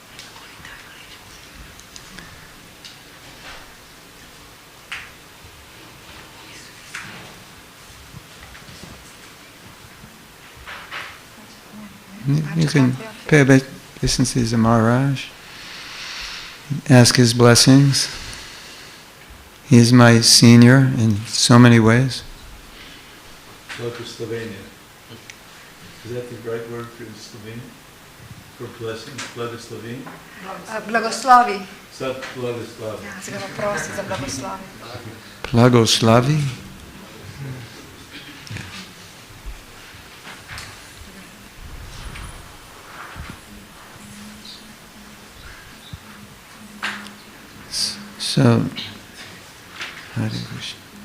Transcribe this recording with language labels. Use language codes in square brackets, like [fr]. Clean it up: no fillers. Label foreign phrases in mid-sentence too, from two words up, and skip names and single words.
[en] You can pay obeisances to Maharaj. Ask his blessings. He is my senior in so many ways. Slovenia. Is that the right word for Slovenia? For blessing? [sl] Blagosloveni? Blagoslovi. Sad blagoslovi. Ja, se ga prosi za blagoslovi. Blagoslavi. So, [sa] Hare Krishna.